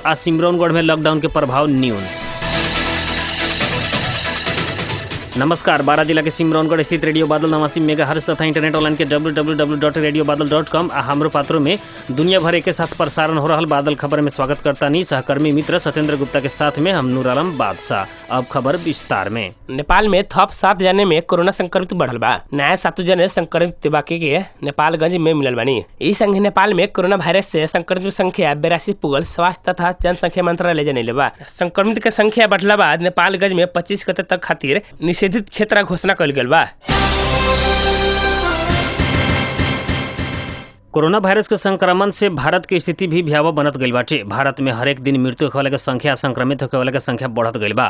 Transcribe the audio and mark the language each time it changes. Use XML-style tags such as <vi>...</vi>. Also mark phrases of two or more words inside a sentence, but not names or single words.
<bho>आज सिमरौनगढ़ में लॉकडाउन के प्रभाव न्यून। नमस्कार, बारा जिला के सिमरौनगढ़ स्थित रेडियो बादल 89 मेगाहर्ट्ज तथा इंटरनेट ऑनलाइन के www.radiobadal.com आ हमरो पात्रों में दुनिया भर एक साथ प्रसारण हो रहा बादल खबर में स्वागत करता नहीं सहकर्मी मित्र सत्येंद्र गुप्ता के साथ में हम नूर आलम बादशाह। अब खबर विस्तार में। नेपाल में थप 7 जने में कोरोना संक्रमित बढ़ल बा। नया 7 जने संक्रमित बाकी के नेपालगंज में मिलल बानी। ई संगे नेपाल में कोरोना वायरस से संक्रमित संख्या 82 पुगल। स्वास्थ्य तथा जनसंख्या मंत्रालय जनैले बा। संक्रमित के संख्या बढ़ला बाद नेपालगंज में 25 गते तक खातिर निषेधित क्षेत्र घोषणा कइल गेल बा। कोरोना वायरस के संक्रमण से भारत की स्थिति भी भयावह बनत गइल बाटे। भारत में हर एक दिन मृत्यु होखे वाला के संख्या, संक्रमित होखे वाला के संख्या बढ़त गइल बा।</bho>